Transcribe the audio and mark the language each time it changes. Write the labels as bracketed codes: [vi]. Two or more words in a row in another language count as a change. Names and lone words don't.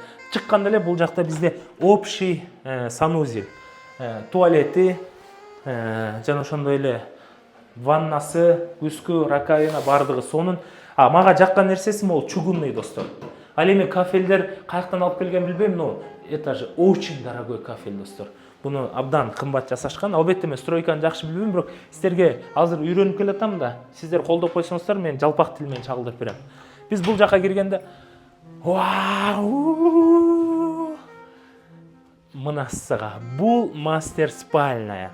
[ky] Чыкканда эле бул жакта бизде [ru] общий санузел, [ky] туалети, жана ошондой эле ваннасы, күскү, раковина бардыгы сонун. А мага жаккан нерсеси могул чугунный, достор. Ал эми кафелдер каяктан алып келген билбейм, [ru] но это же очень дорогой кафель, достор. [ky] Буну абдан кымбат жасашкан. Албетте мен стройканы жакшы билбейм, бирок сиздерге азыр үйрөнүп келатам да, сиздер колдоп койсоңуздар, мен жалпак тил менен чагылдырып берем. Биз бул жака киргенде вау! Мынасыга бул мастер спальная.